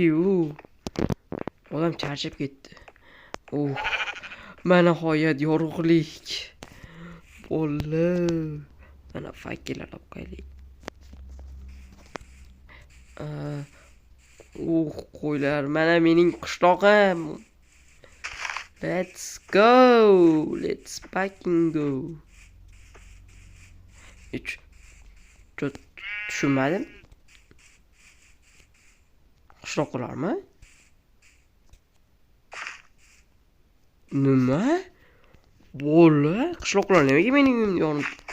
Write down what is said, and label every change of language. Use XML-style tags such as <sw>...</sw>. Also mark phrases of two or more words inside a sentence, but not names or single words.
<uz>Odam charchab ketdi. Mana nihoyat yorug'lik. Bo'ldi. Mana fakirlar olib qo'yaylik. Qo'ylar, mana mening qishlog'im.</uz> <en>Let's go. Let's fucking go.</en> <uz>Tushunmadim. Qishloqlarmi? Nima? Bo'ldi. Qishloqlar nimaga mening uyimda yonib?</uz>